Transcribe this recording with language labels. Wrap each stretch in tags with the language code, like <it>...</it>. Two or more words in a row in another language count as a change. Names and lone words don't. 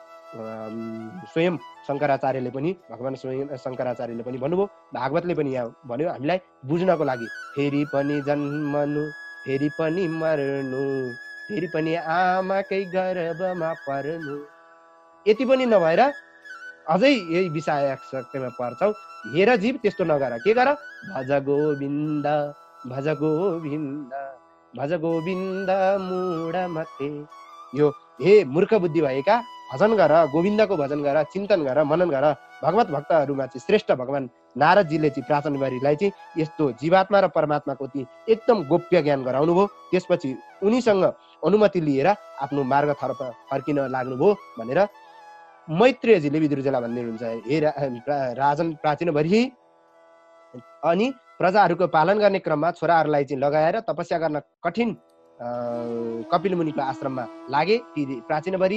<ne>स्वयं शङ्कराचार्यले पनि भगवान स्वयं शङ्कराचार्यले पनि भन्नुभयो, भागवतले पनि यहाँ भन्यो हामीलाई बुझ्नको लागि, फेरि पनि जन्मनु फेरि पनि मर्नु फेरि पनि आमाकै गर्भमा पर्नु। यति पनि नभएर अझै यही विषयासक्तिमा पर्छौ। हेर जीव त्यस्तो नगर, के गर,</ne> <sa>भज गोविन्द भज गोविन्द भज गोविन्द मूढमते।</sa> <ne>यो हे मूर्ख बुद्धि भएका, भजन गर, गोविन्दको भजन गर, चिन्तन गर, मनन गर। भगवत भक्तहरूमा चाहिँ श्रेष्ठ भगवान नारदजीले चाहिँ प्राचीनवरीलाई चाहिँ यस्तो जीवात्मा र परमात्माको चाहिँ एकदम गोप्य ज्ञान गराउनु भयो। त्यसपछि उनीसँग अनुमति लिएर आफ्नो मार्गतर्फ फर्किन लाग्नुभयो भनेर मैत्रेयजीले विदुरजीलाई भन्दै हुनुहुन्छ, हे राजन प्राचीनवरी, अनि प्रजाहरूको पालन गर्ने क्रममा छोराहरूलाई चाहिँ लगाएर तपस्या गर्न कठिन कपिल मुनिको आश्रममा लागे ती प्राचीनवरी।</ne>